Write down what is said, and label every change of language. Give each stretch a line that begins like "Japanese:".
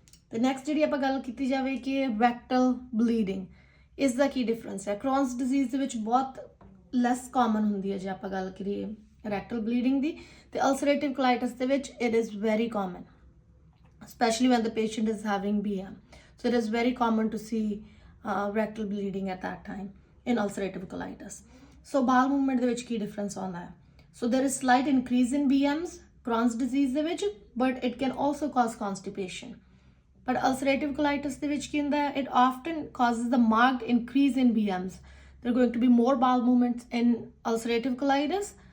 Punjabi: ਤੇ ਨੈਕਸਟ ਜਿਹੜੀ ਆਪਾਂ ਗੱਲ ਕੀਤੀ ਜਾਵੇ ਕਿ rectal bleeding, ਇਸ ਦਾ ਕੀ ਡਿਫਰੈਂਸ ਹੈ? Crohn's disease ਦੇ ਵਿੱਚ ਬਹੁਤ ਲੈਸ ਕਾਮਨ ਹੁੰਦੀ ਹੈ ਜੇ ਆਪਾਂ ਗੱਲ ਕਰੀਏ rectal bleeding ਦੀ, ਤੇ ulcerative colitis ਦੇ ਵਿੱਚ
English: it is very common, especially when the patient is having BM. So it is very common to see rectal bleeding at that time in ulcerative colitis.
Punjabi: So bowel movement ਦੇ ਵਿੱਚ ਕੀ difference ਆਉਂਦਾ ਹੈ?
English: So there is slight increase in BMs Crohn's disease ਦੇ ਵਿੱਚ, but it can also cause constipation.
Punjabi: But ulcerative colitis ਦੇ ਵਿੱਚ ਕੀ ਹੁੰਦਾ ਹੈ?
English: It often causes the marked increase in BMs. There are going to be more bowel movements in ulcerative colitis.